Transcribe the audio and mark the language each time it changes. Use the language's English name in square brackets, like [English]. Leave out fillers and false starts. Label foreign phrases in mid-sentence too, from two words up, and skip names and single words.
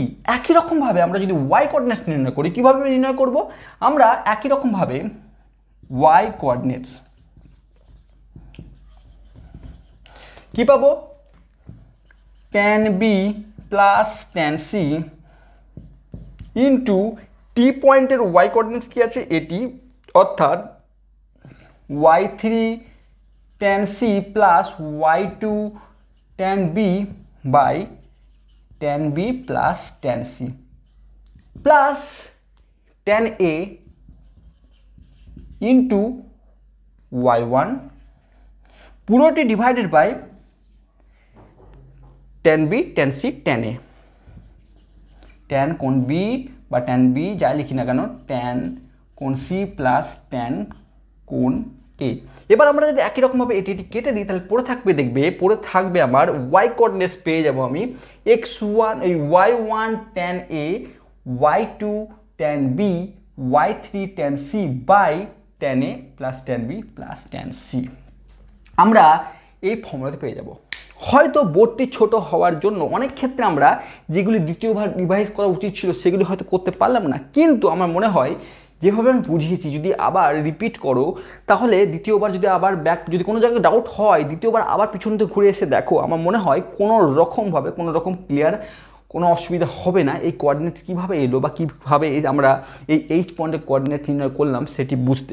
[Bangla] একই রকমভাবে আমরা যদি [English] y coordinates [Bangla] নির্ণয় করি, কিভাবে নির্ণয় করব, আমরা একই রকমভাবে [English] y coordinates [Bangla] কি পাবো, [English] tan b plus tan c into T point y coordinates [Bangla] কি আছে এটি, অর্থাৎ [English] y3 tan c plus y2 tan b by tan b plus tan c plus tan a into y1 [Bangla] পুরোটি [English] divided by tan b tan c tan a, tan [Bangla] কোণ b বা [English] tan b [Bangla] যাই লিখি না কেন, tan কোণ c [English] plus tan [Bangla] কোণ এ। এবার আমরা যদি একই রকমভাবে এটি কেটে দিই, তাহলে পড়ে থাকবে আমার [English] y coordinates [Bangla] পেয়ে যাব আমি x1 এই [English] y1 tan a, y2 tan b, y3 tan c [Bangla] বাই tan a প্লাস tan b প্লাস tan c। আমরা এই ফর্মুলাতে পেয়ে যাব। হয়তো বোর্ডটি ছোট হওয়ার জন্য অনেক ক্ষেত্রে আমরা যেগুলি দ্বিতীয়বার রিভাইজ করা উচিত ছিল সেগুলি হয়তো করতে পারলাম না, কিন্তু আমার মনে হয় যেভাবে আমি বুঝিয়েছি যদি আবার রিপিট করো, তাহলে দ্বিতীয়বার যদি আবার যদি কোনো জায়গায় ডাউট হয় দ্বিতীয়বার আবার পিছন থেকে ঘুরে এসে দেখো, আমার মনে হয় কোনো রকম ক্লিয়ার কোনো অসুবিধা হবে না এই কোঅর্ডিনেট কীভাবে এলো বা কীভাবে আমরা এই [English] H point [Bangla] কোঅর্ডিনেট নির্ণয় করলাম সেটি বুঝতে।